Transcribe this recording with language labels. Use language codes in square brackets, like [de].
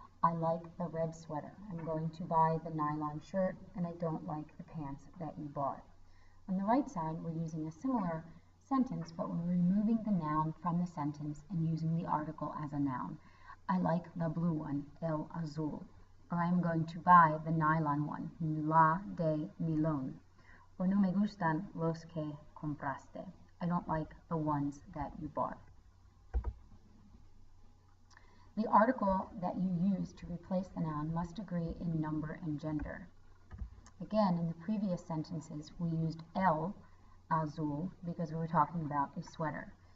[en] I like the red sweater. I'm going to buy the nylon shirt, and I don't like the pants that you bought. On the right side, we're using a similar sentence, but we're removing the noun from the sentence and using the article as a noun. I like the blue one, [es] el azul. [en] Or I'm going to buy the nylon one, [es] la de nylon. Or no me gustan los que compraste. [en] I don't like the ones that you bought. The article that you use to replace the noun must agree in number and gender. Again, in the previous sentences, we used [es] el azul [en] because we were talking about a sweater.